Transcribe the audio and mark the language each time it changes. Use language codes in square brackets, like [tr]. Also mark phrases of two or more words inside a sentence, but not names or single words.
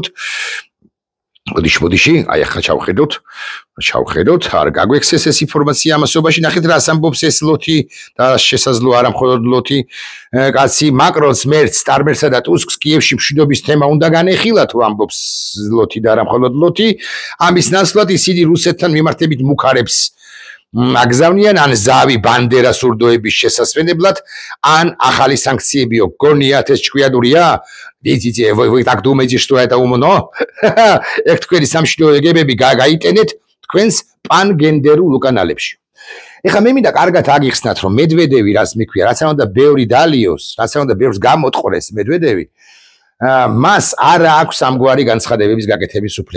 [ka] მოდიში, აი ახლა ჩავხედოთ, არ გაგვექცეს ეს ინფორმაცია ამასობაში, ნახეთ რა ამბობს ეს ლოთი და შესაძლოა არა მხოლოდ ლოთი, კაცი მაკრონს, მერცს, სტარმერსა და ტუსკს კიევში მშვიდობის თემა უნდა განეხილათ, ამბობს ლოთი და არა მხოლოდ ლოთი. ამის ნაცვლად ისინი რუსეთთან მიმართებით მუქარებს აგზავნიან, ან ზავი ბანდერას ურდოების შესასვენებლად, ან ახალი სანქციებიო გონიათ, ეს ჭკვიადურია? [ru] Видите, вы так думаете, что это умно? [ka] Ეხ თქვენი სამშვიდობო ეგებები გაიტენეთ თქვენს პანგენდერულ უკანალებში. ეხლა მე მინდა კარგად აგიხსნათ, რომ მედვედევი რას მიქვია, რაც არ უნდა ბევრი დალიოს, რაც არ უნდა ბევრს გამოტყრეს მედვედევი, მას არ აქვს ამგვარი განცხადებების გაკეთების უფლება.